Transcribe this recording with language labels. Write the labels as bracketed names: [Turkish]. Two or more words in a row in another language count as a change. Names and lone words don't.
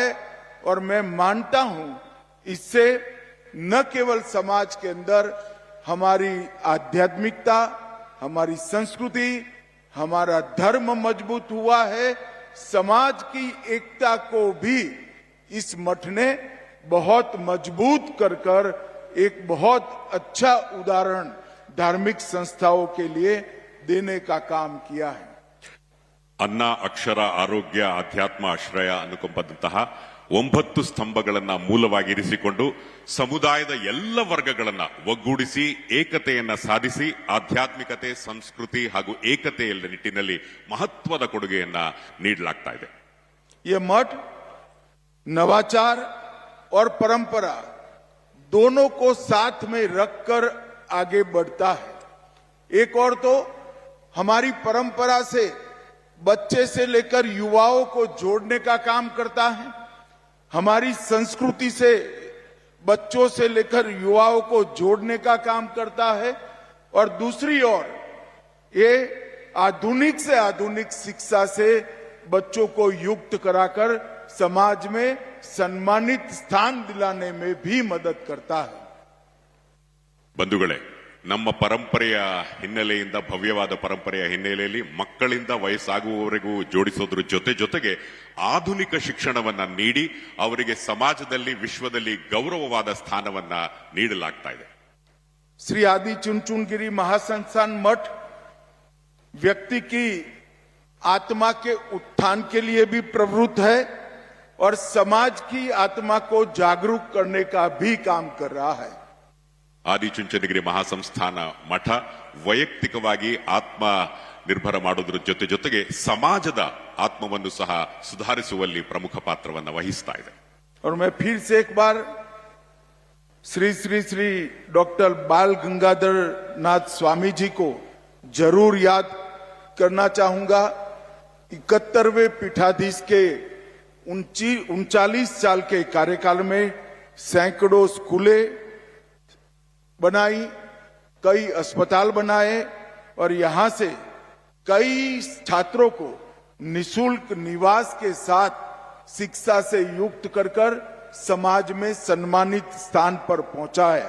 [Hindi] और मैं मानता हूं इससे न केवल समाज के अंदर हमारी आध्यात्मिकता, हमारी संस्कृति, हमारा धर्म मजबूत हुआ है, समाज की एकता को भी इस मठ ने बहुत मजबूत कर एक बहुत अच्छा उदाहरण धार्मिक संस्थाओं के लिए देने का काम किया है। [Kannada] ಅನ್ನ, ಅಕ್ಷರ, ಆರೋಗ್ಯ, ಅಧ್ಯಾತ್ಮ, ಆಶ್ರಯ, ಅನುಕಂಪದಂತಹ 9 ಸ್ತಂಭಗಳನ್ನ ಮೂಲವಾಗಿರಿಸಿಕೊಂಡು ಸಮುದಾಯದ ಎಲ್ಲ ವರ್ಗಗಳನ್ನ ಒಗ್ಗೂಡಿಸಿ ಏಕತೆಯನ್ನ ಸಾಧಿಸಿ ಆಧ್ಯಾತ್ಮಿಕತೆ, ಸಂಸ್ಕೃತಿ ಹಾಗೂ ಏಕತೆಯ ನಿಟ್ಟಿನಲ್ಲಿ ಮಹತ್ವದ ಕೊಡುಗೆಯನ್ನ ನೀಡಲಾಗ್ತಾ ಇದೆ। [Hindi] ये मठ नवाचार और परंपरा दोनों को साथ में रखकर आगे बढ़ता है। एक और तो हमारी परंपरा से बच्चे से लेकर युवाओं को जोड़ने का काम करता है, हमारी संस्कृति से बच्चों से लेकर युवाओं को जोड़ने का काम करता है, और दूसरी ओर ये आधुनिक से आधुनिक शिक्षा से बच्चों को युक्त कराकर समाज में सम्मानित स्थान दिलाने में भी मदद करता है। [Kannada] ಬಂಧುಗಳೇ, ನಮ್ಮ ಪರಂಪರೆಯ ಹಿನ್ನೆಲೆಯಿಂದ, ಭವ್ಯವಾದ ಪರಂಪರೆಯ ಹಿನ್ನೆಲೆಯಲ್ಲಿ ಮಕ್ಕಳಿಂದ ವಯಸ್ಸಾಗುವವರೆಗೂ ಜೋಡಿಸೋದ್ರ ಜೊತೆಗೆ ಆಧುನಿಕ ಶಿಕ್ಷಣವನ್ನ ನೀಡಿ ಅವರಿಗೆ ಸಮಾಜದಲ್ಲಿ, ವಿಶ್ವದಲ್ಲಿ ಗೌರವವಾದ ಸ್ಥಾನವನ್ನ ನೀಡಲಾಗ್ತಾ ಇದೆ। [Hindi] श्री आदि चुनचुनगिरी महासंस्थान मठ व्यक्ति की आत्मा के उत्थान के लिए भी प्रवृत्त है और समाज की आत्मा को जागरूक करने का भी काम कर रहा है। [Kannada] ಆದಿಚುಂಚನಗಿರಿ ಮಹಾಸಂಸ್ಥಾನ ಮಠ ವೈಯಕ್ತಿಕವಾಗಿ ಆತ್ಮ ನಿರ್ಭರ ಮಾಡೋದ್ರ ಜೊತೆಗೆ ಸಮಾಜದ ಆತ್ಮವನ್ನು ಸಹ ಸುಧಾರಿಸುವಲ್ಲಿ ಪ್ರಮುಖ ಪಾತ್ರವನ್ನು ವಹಿಸ್ತಾ ಇದೆ। [Hindi] और मैं फिर से एक बार श्री श्री श्री डॉक्टर बाल गंगाधर नाथ स्वामी जी को जरूर याद करना चाहूंगा। 71वें पीठाधीश के 39 साल के कार्यकाल में सैकड़ों स्कूलें बनाई, कई अस्पताल बनाए और यहां से कई छात्रों को निशुल्क निवास के साथ शिक्षा से युक्त कर समाज में सम्मानित स्थान पर पहुंचाया।